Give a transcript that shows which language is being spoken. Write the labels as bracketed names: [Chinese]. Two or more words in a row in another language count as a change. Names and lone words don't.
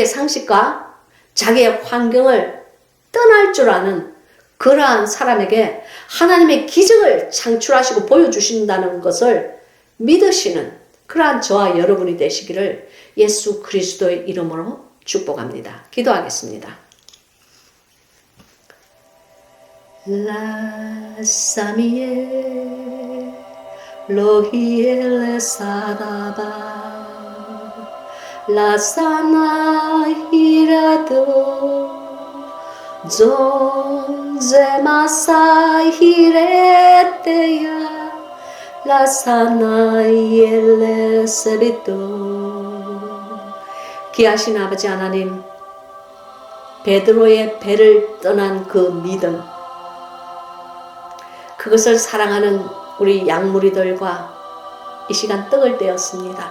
[Korean] 상식과 자기의 환경을 떠날 줄 아는 그러한 사람에게 하나님의 기적을 창출하시고 보여주신다는 것을 믿으시는 그러한 저와 여러분이 되시기를 예수 그리스도의 이름으로 축복합니다. 기도하겠습니다. La samie lohiele sadaba la sana hirado zonze masa hireteya la sana yele 귀하신 아버지 하나님, 베드로의 배를 떠난 그 믿음, 그것을 사랑하는 우리 양무리들과 이 시간 떡을 떼었습니다.